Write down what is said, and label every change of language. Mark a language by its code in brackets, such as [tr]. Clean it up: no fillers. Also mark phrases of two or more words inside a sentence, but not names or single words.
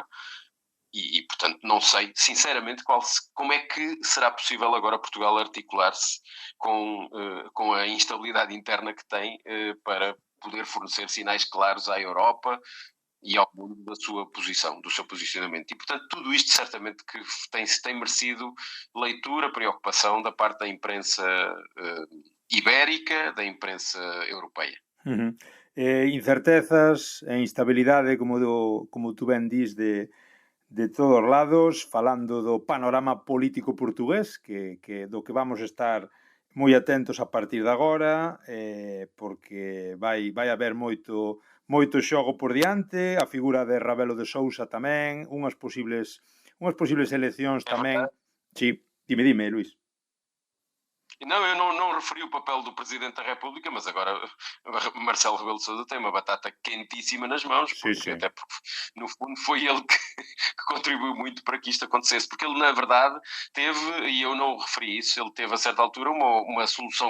[pt] E, portanto, não sei, sinceramente, como é que será possível agora Portugal articular-se com a instabilidade interna que tem para poder fornecer sinais claros à Europa e ao mundo da sua posição, do seu posicionamento. E, portanto, tudo isto certamente que tem merecido leitura, preocupação da parte da imprensa ibérica, da imprensa europeia. Uhum. [gl] Incertezas e instabilidade, como tu ben dis, de todos lados, falando do panorama político portugués, do que vamos estar moi atentos a partir de agora, porque vai haber moito xogo por diante, a figura de Rebelo de Sousa tamén, unhas posibles eleccións tamén. Sí, dime, Luís. [pt] Não, eu não referi o papel do Presidente da República, mas agora Marcelo Rebelo de Sousa tem uma batata quentíssima nas mãos, porque, até porque no fundo foi ele que contribuiu muito para que isto acontecesse, porque ele na verdade teve, e eu não referi isso, ele teve a certa altura uma solução